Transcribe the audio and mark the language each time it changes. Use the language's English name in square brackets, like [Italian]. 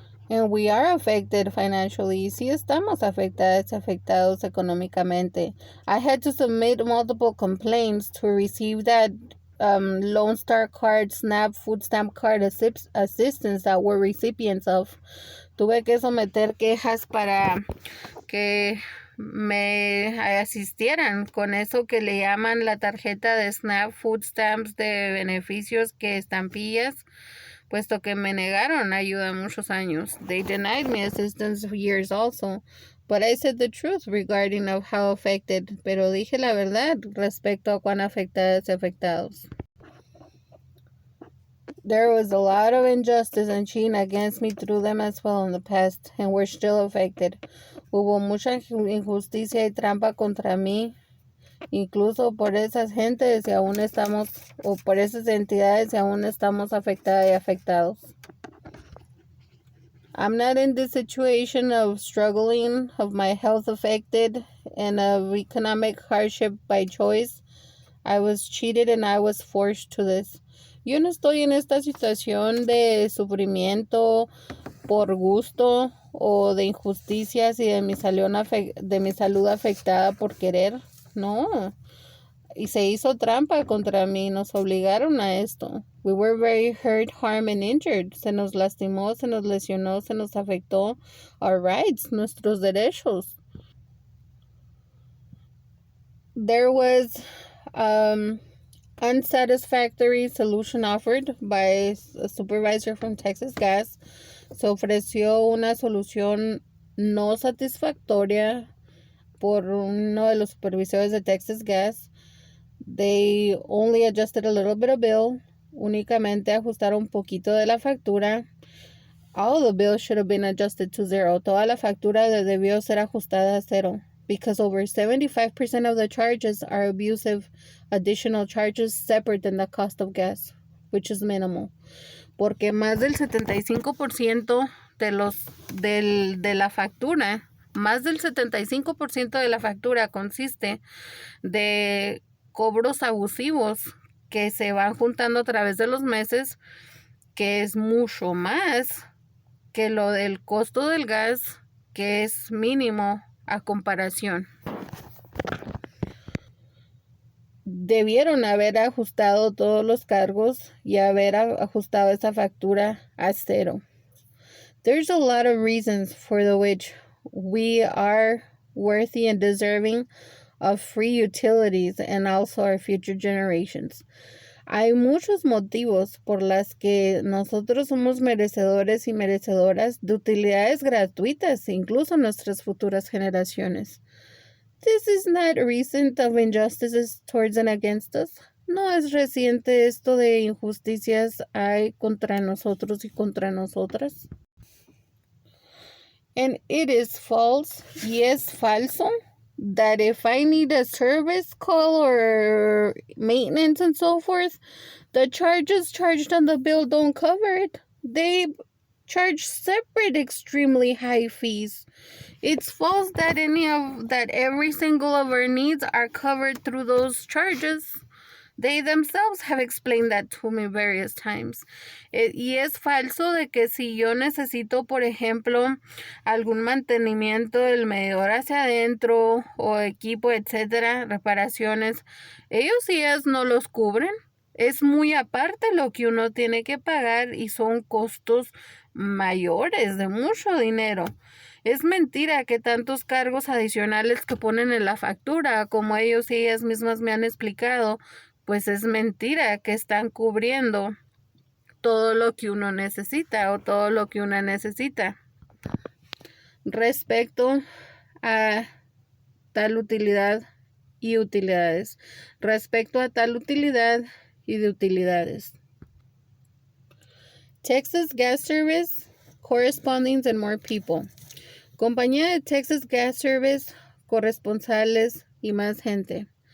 [English] And we are affected financially. [Spanish] Sí estamos afectados económicamente. [English] I had to submit multiple complaints to receive that Lone Star card, SNAP, food stamp card assistance that we're recipients of. [Spanish] Tuve que someter quejas para que me asistieran con eso que le llaman la tarjeta de SNAP, food stamps de beneficios, que estampillas, puesto que me negaron ayuda muchos años. [English] They denied me assistance for years also. But I said the truth regarding of how affected. [Spanish] Pero dije la verdad respecto a cuán afectados. [English] There was a lot of injustice and cheating against me through them as well in the past, and we're still affected. [Spanish] Hubo mucha injusticia y trampa contra mí, incluso por esas gentes y aún estamos, o por esas entidades y aún estamos afectadas y afectados. [English] I'm not in this situation of struggling, of my health affected, and of economic hardship by choice. I was cheated and I was forced to this. [Spanish] Yo no estoy en esta situación de sufrimiento por gusto o de injusticias y de mi salud afectada por querer. No. Y se hizo trampa contra mí, nos obligaron a esto. [English] We were very hurt, harmed, and injured. [Spanish] Se nos lastimó, se nos lesionó, se nos afectó [English] our rights, [Spanish] nuestros derechos. [English] There was unsatisfactory solution offered by a supervisor from Texas Gas. [Spanish] Se ofreció una solución no satisfactoria por uno de los supervisores de Texas Gas. [English] They only adjusted a little bit of bill. [Spanish] Únicamente ajustaron un poquito de la factura. [English] All the bills should have been adjusted to zero. [Spanish] Toda la factura debió ser ajustada a cero. [English] Because over 75% of the charges are abusive additional charges separate than the cost of gas, which is minimal. [Spanish] Porque más del 75% de la factura, más del 75% de la factura consiste de cobros abusivos que se van juntando a través de los meses, que es mucho más que lo del costo del gas, que es mínimo a comparación. Debieron haber ajustado todos los cargos y haber ajustado esa factura a cero. [English] There's a lot of reasons for the which we are worthy and deserving of free utilities and also our future generations. [Spanish] Hay muchos motivos por las que nosotros somos merecedores y merecedoras de utilidades gratuitas, incluso nuestras futuras generaciones. [English] This is not recent of injustices towards and against us. [Spanish] No es reciente esto de injusticias hay contra nosotros y contra nosotras. [English] And it is false, [Spanish] y es falso, [English] that if I need a service call or maintenance and so forth, the charges charged on the bill don't cover it. They charge separate extremely high fees. It's false that every single of our needs are covered through those charges. They themselves have explained that to me various times. [Spanish] Y es falso de que si yo necesito, por ejemplo, algún mantenimiento del medidor hacia adentro o equipo, etcétera, reparaciones, ellos y ellas no los cubren. Es muy aparte lo que uno tiene que pagar y son costos mayores de mucho dinero. Es mentira que tantos cargos adicionales que ponen en la factura, como ellos y ellas mismas me han explicado, pues es mentira que están cubriendo todo lo que uno necesita o todo lo que una necesita. Respecto a tal utilidad y utilidades. Respecto a tal utilidad y de utilidades. [English] Texas Gas Service, correspondence and more people. [Spanish] Compañía de Texas Gas Service, corresponsales y más gente.